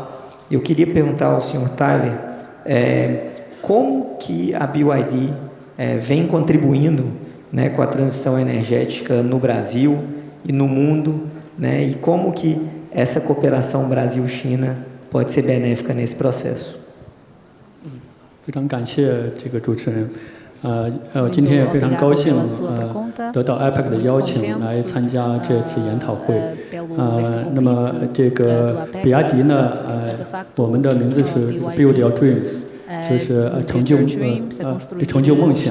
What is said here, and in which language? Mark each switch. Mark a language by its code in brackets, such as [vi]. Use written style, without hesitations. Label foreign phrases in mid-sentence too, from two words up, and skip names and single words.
[pt] Eu queria perguntar ao senhor Tyler como que a BYD vem contribuindo, né, com a transição energética no Brasil e no mundo, né, e como que essa cooperação Brasil-China pode ser benéfica nesse processo. [zh] 非常感谢这个主持人，今天也非常高兴得到 IPAC 的邀请来参加这次研讨会。那么这个比亚迪呢，我们的名字是 Build Your Dreams，就是成就梦想。